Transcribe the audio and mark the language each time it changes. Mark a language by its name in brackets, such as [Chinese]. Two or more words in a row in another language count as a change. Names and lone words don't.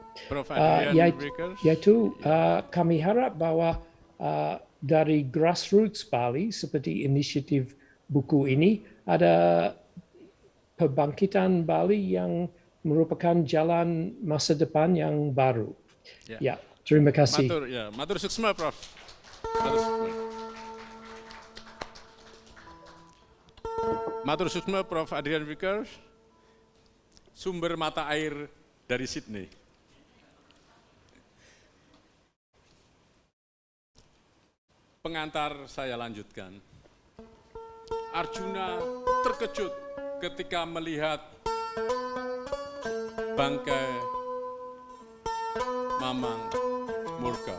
[Indonesian] Yaitu kami harap bahwa dari grassroots Bali seperti inisiatif buku ini ada pembangkitan Bali yang merupakan jalan masa depan yang baru. Ya, terima kasih. Matur suksma, Prof. Matur suksma, Prof. Adrian Vickers, sumber mata air dari Sydney. Pengantar saya lanjutkan. Arjuna terkejut ketika melihat bangkai Mamang Murga.